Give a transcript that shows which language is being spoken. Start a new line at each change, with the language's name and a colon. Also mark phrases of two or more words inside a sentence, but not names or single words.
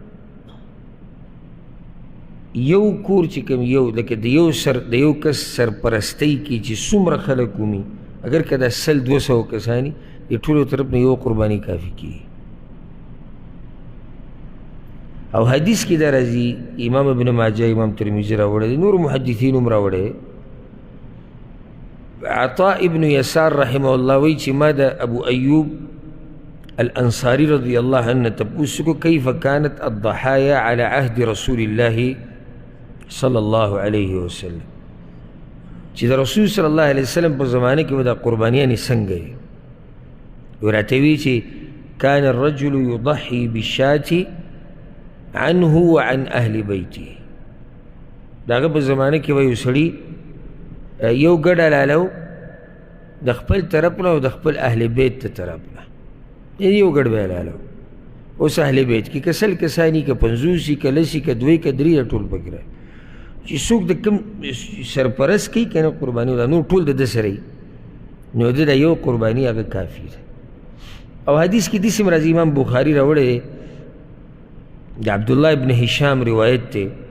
Pashto: یو کور چې کوم یو لکه د یو کس سرپرستۍ کې چې څومره خلک ومي اگر که دا 100-200 کسانی د ټولو طرف نه یو قرباني کافي کېږي او حدیث کې دا راځي امام ابن ماجه امام ترمذي راوړی دی نور محدثین هم راوړی عطاء ابن يسار
Arabic: رحمه الله
Pashto: وی چې ما د ابو ایوب الانصاري
Arabic: رضی الله عنه
Pashto: تپوس کو
Arabic: کیف كانت الضحايا على عهد رسول الله صلی الله علیه وسلم
Pashto: چې د رسول
Arabic: صلی الله علیه
Pashto: وسلم په زمانه کې به دا قربانیانې څنګه وي راته وی چې
Arabic: كان الرجل يضحي بالشاة عنه وعن اهل بیته
Pashto: د هغه په زمانه کې به یو سړي یو ګډ حلالو د خپل طرف نه او د خپل اهل بیت ته طرف نه یو ګډ به حلالو اوس اهل بیت کې که 100 کسانی که 50 که 100 که 2 که 3 ټول پکې راځي چې څوک د کوم سرپرست کوي که نه قرباني دا نور ټول د ده سره نو د یو قرباني هغه کافي ده او حدیث کې داسې راځي امام بخاري راوړی دی د عبدالله ابن هشام روایت دی